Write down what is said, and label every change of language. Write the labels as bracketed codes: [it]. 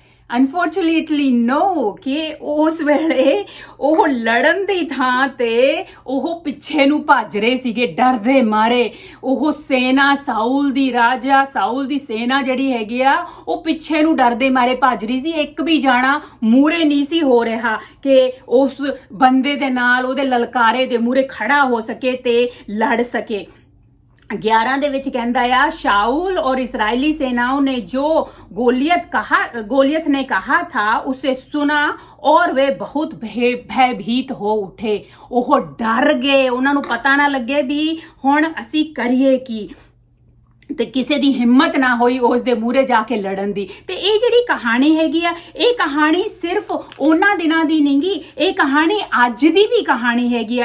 [pa] Unfortunately ਨੋ, ਕਿ ਉਸ ਵੇਲੇ ਉਹ ਲੜਨ ਦੀ ਥਾਂ ਤੇ ਉਹ ਪਿੱਛੇ ਨੂੰ ਭੱਜ ਰਹੇ ਸੀਗੇ ਡਰ ਦੇ ਮਾਰੇ। ਉਹ ਸੈਨਾ ਸਾਊਲ ਦੀ, ਰਾਜਾ ਸਾਊਲ ਦੀ ਸੈਨਾ ਜਿਹੜੀ ਹੈਗੀ ਆ, ਉਹ ਪਿੱਛੇ ਨੂੰ ਡਰਦੇ ਮਾਰੇ ਭੱਜ ਰਹੀ ਸੀ। ਇੱਕ ਵੀ ਜਾਣਾ ਮੂਰੇ ਨਹੀਂ ਸੀ ਹੋ ਰਿਹਾ ਕਿ ਉਸ ਬੰਦੇ ਦੇ ਨਾਲ, ਉਹਦੇ ਲਲਕਾਰੇ ਦੇ ਮੂਰੇ ਖੜਾ ਹੋ ਸਕੇ ਤੇ ਲੜ ਸਕੇ। 11 ਦੇ ਵਿੱਚ ਕਹਿੰਦਾ ਆ, [hi] शाऊल और इस्राएली सेनाओं ने जो गोलियत ने कहा था उसे सुना और वे बहुत भयभीत हो उठे। [pa] ਉਹ ਡਰ ਗਏ, ਉਹਨਾਂ ਨੂੰ ਪਤਾ ਨਾ ਲੱਗੇ ਵੀ ਹੁਣ ਅਸੀਂ ਕਰੀਏ ਕੀ, ਤੇ ਕਿਸੇ ਦੀ ਹਿੰਮਤ ਨਾ ਹੋਈ ਉਸ ਦੇ ਮੂਹਰੇ ਜਾ ਕੇ ਲੜਨ ਦੀ। ਤੇ ਇਹ ਜਿਹੜੀ ਕਹਾਣੀ ਹੈਗੀ ਆ, ਇਹ ਕਹਾਣੀ ਸਿਰਫ ਉਹਨਾਂ ਦਿਨਾਂ ਦੀ ਨਹੀਂਗੀ, ਇਹ ਕਹਾਣੀ ਅੱਜ ਦੀ ਵੀ ਕਹਾਣੀ ਹੈਗੀ ਆ।